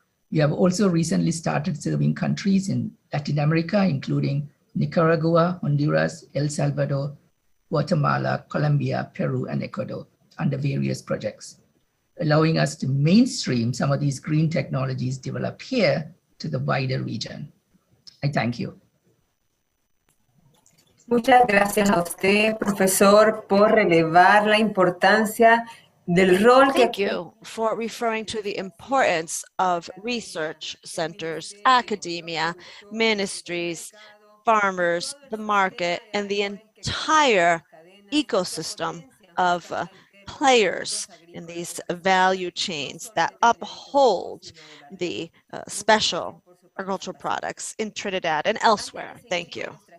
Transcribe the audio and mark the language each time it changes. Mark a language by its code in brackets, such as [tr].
[en] We have also recently started serving countries in Latin America, including Nicaragua, Honduras, El Salvador, Guatemala, Colombia, Peru, and Ecuador under various projects, allowing us to mainstream some of these green technologies developed here to the wider region. I thank you. [es] Muchas gracias a usted, profesor, por relevar la importancia del rol que... [en] Thank you for referring to the importance of research centers, academia, ministries, farmers, the market, and the entire ecosystem of players in these value chains that uphold the special agricultural products in Trinidad and elsewhere. Thank you.